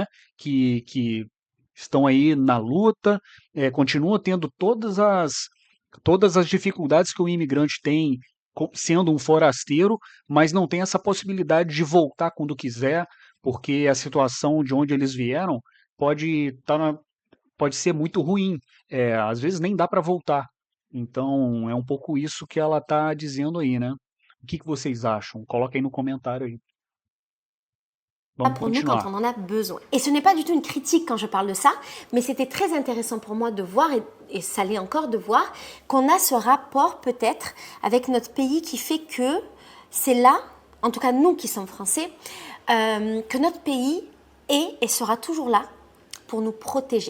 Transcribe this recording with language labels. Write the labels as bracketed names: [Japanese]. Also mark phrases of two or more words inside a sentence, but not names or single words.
[Portuguese] Que estão aí na luta, continuam tendo todas as dificuldades que o imigrante tem sendo um forasteiro, mas não tem essa possibilidade de voltar quando quiser, porque a situação de onde eles vieram pode pode ser muito ruim. Às vezes nem dá para voltar. Então, é um pouco isso que ela está dizendo aí, né? O que que vocês acham? Coloca aí no comentário aí. Vamos [French] Pour nous quand [Portuguese] continuar. [French] on en a besoin. Et ce n'est pas du tout une critique quand je parle de ça, mais c'était très intéressant pour moi de voir, et ça l'est encore de voir, qu'on a ce rapport peut-être avec notre pays qui fait que c'est là, en tout cas nous qui sommes français, que notre pays est et sera toujours là pour nous protéger.